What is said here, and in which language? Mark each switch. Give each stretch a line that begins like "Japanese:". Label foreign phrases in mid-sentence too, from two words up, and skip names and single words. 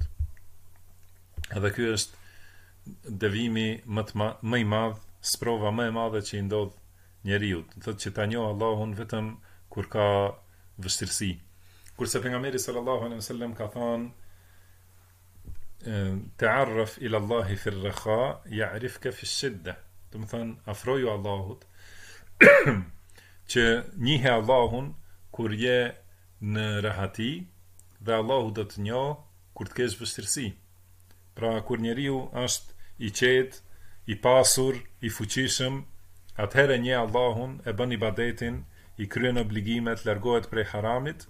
Albanian: Edhe ky është devimi më i madh, sprova më e madhe që i ndodh njeriu, thotë që ta njohë Allahun vetëm kur ka vështirësi. Kurse pejgamberi
Arabic: صلى الله عليه وسلم
Albanian: ka thënë
Arabic: تعرف إلى الله في الرخاء يعرفك في الشدة.
Albanian: Do të thonë afroju Allahut që njihe Allahun kur je në rahati dhe Allahu do të njohë kur të kesh vështirësi. Pra kur njeriu është i qetë, i pasur, i fuqishëm, atëherë njeh Allahun, e bën ibadetin, i kryen obligimet, largohet prej haramit.